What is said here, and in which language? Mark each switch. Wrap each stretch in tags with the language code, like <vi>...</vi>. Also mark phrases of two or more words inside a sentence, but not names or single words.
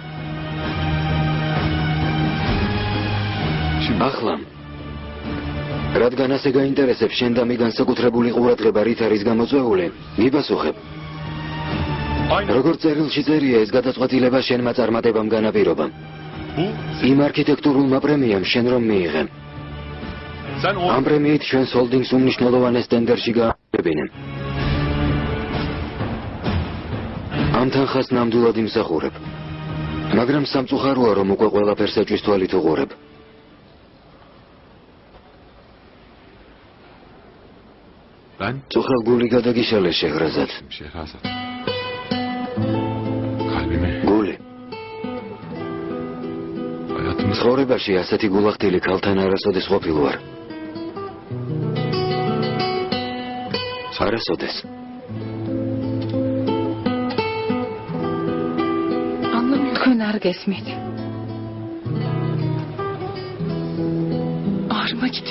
<ka>ახლა რადგან ასე გაინტერესებს შენ და მე განსაკუთრებული ყურადღება რით არის გამოწვეული, მიპასუხებ. როგორც წერილში წერია, ეს გადაწყვეტილება შენმა წარმატებამ განაპირობა.</ka> <tr>Bu</tr> <ka>იმ არქიტექტურულმა პრემიამ შენ რომ მიიღე.</ka> <tr>sen o</tr> <ka>ამ პრემიით ჩვენს ჰოლდინგს უმნიშვნელოვანეს ტენდერში გააკეთებინე. ამ თანხას ნამდვილად იმსახურებ. მაგრამ სამწუხაროა რომ უკვე ყველაფერს ეჭვის თვალით უყურებ.</ka> <tr>ben</tr> <ka>წუხელ გული გადაგიშალე შეღრაზად.</ka> <tr>Şehrazat. Kalbimi,</tr> <ka>გული.</ka> <tr>hayatımı</tr> <ka>ცხოვრებაში ასეთი გულახდილი ქალთან არასოდეს ყოფილ ვარ. არასოდეს. თქვენ არ გესმით. არ მაჯდი.</ka>